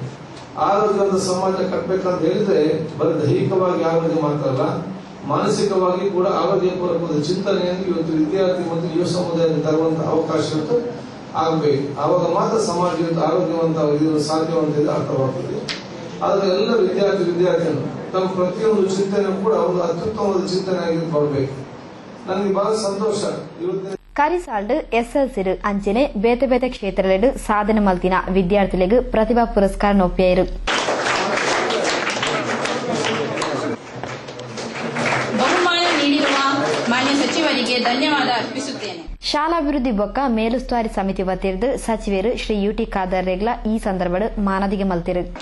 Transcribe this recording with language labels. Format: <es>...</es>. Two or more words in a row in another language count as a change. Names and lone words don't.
<kn>ಆರೋಗ್ಯವಂತ ಸಮಾಜ ಕಟ್ಟಬೇಕಂತ ಹೇಳಿದ್ರೆ ಬರೀ ದೈಹಿಕವಾಗಿ ಆರೋಗ್ಯ ಮಾತ್ರ ಅಲ್ಲ, ಮಾನಸಿಕವಾಗಿ ಕೂಡ ಆರೋಗ್ಯಪೂರ್ವಕವಾದ ಚಿಂತನೆಯನ್ನು ಇವತ್ತು ವಿದ್ಯಾರ್ಥಿ ಮತ್ತು ಯುವ ಸಮುದಾಯಕ್ಕೆ ತರುವಂತಹ ಅವಕಾಶ ಆಗಬೇಕು. ಆವಾಗ ಮಾತ್ರ ಸಮಾಜ ಇವತ್ತು ಆರೋಗ್ಯವಂತ ಸಾಧ್ಯವಂತ ಅರ್ಥವಾಗ್ತದೆ. ಆದ್ರೆ ಎಲ್ಲ ವಿದ್ಯಾರ್ಥಿಗಳು ತಮ್ಮ ಪ್ರತಿಯೊಂದು ಚಿಂತನೆ ಕೂಡ ಒಂದು ಅತ್ಯುತ್ತಮವಾದ ಚಿಂತನೆ ಆಗಿ ಕೊಡಬೇಕು. ನನಗೆ ಬಹಳ ಸಂತೋಷ.</kn> <tcy>ಕರಿಸಾಲ್ಡ್ ಎಸ್ಎಲ್ಸಿ ಅಂಚನೆ ಬೇತೆ ಬೇತೆ ಕ್ಷೇತ್ರಗಳು ಸಾಧನೆ ಮಲ್ತಿನ ವಿದ್ಯಾರ್ಥಿಗಳಿಗೆ ಪ್ರತಿಭಾ ಪುರಸ್ಕಾರ ಒಪ್ಪಿಯರು.</tcy> <kn>ಬಹುಮಾನ ನೀಡಿರುವ ಮಾನ್ಯ ಸಚಿವರಿಗೆ ಧನ್ಯವಾದ ಅರ್ಪಿಸುತ್ತೇನೆ.</kn> <tcy>ಶಾಲಾಭಿವೃದ್ಧಿ ಬೊಕ್ಕ ಮೇಲುಸ್ತುವಾರಿ ಸಮಿತಿ ವತಿರ್ದು ಸಚಿವರು ಶ್ರೀ ಯುಟಿ ಖಾದರ್ ರೇಗ್ಲ ಈ ಸಂದರ್ಭ ಮಾನದಿಗೆ ಮಲ್ತಿರು.</tcy>